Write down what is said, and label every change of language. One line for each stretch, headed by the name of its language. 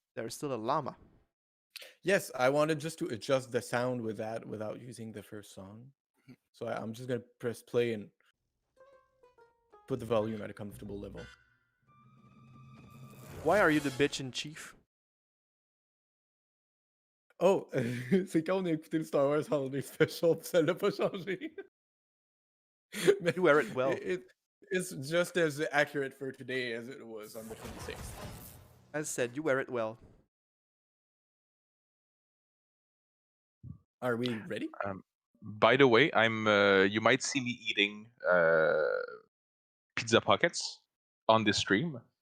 English: there's still a llama. Yes, I wanted just to adjust the sound with that without using the first song. So I'm just gonna press play and put the volume at a comfortable level. Why are you the bitch in chief?
French: Oh, c'est quand on a écouté le Star Wars Holiday Special, puis ça l'a pas changé. Mais
English: You wear it well. It's just as accurate for today as it was on the 26th. As said, you wear it well. Are we ready? By the way, I'm. You might see me eating pizza pockets on this stream.